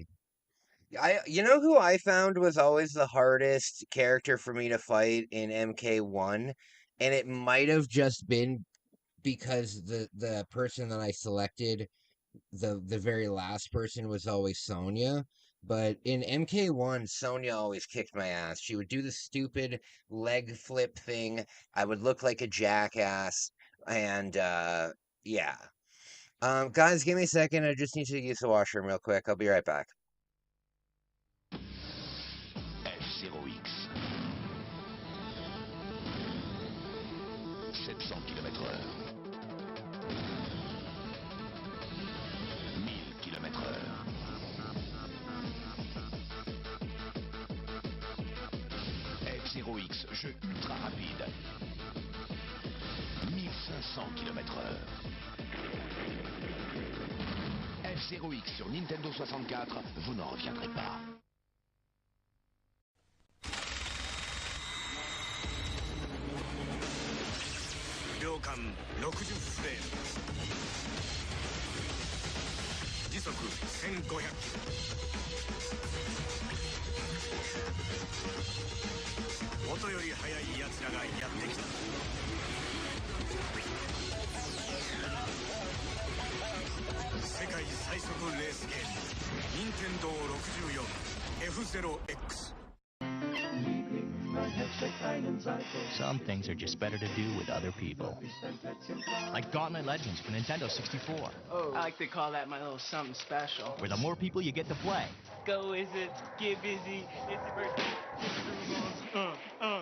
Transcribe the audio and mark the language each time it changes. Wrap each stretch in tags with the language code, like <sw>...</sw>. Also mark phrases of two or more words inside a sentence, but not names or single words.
<en>You know who I found was always the hardest character for me to fight in MK1, and it might have just been because the person that I selected, the very last person, was always Sonya. But in MK1, Sonya always kicked my ass. She would do the stupid leg flip thing. I would look like a jackass, and yeah. Guys, give me a second. I just need to use the washroom real quick. I'll be right back.</en> <fr>F0X. 700 km/h. 1000 km/h. F0X, jeu ultra rapide. 1500 km/h. F0X sur Nintendo 64, vous n'en reviendrez pas.</fr> <ja>Ryokan 60 フレーム時速1500キロ音より速い奴らがやってきた世界最速レースゲーム任天堂64 F0X</ja> <en>Some things are just better to do with other people. Like Gauntlet Legends for Nintendo 64. Oh, I like to call that my little something special. Where the more people you get to play. Go Wizards, get busy, it's your birthday, get the groove on.</en>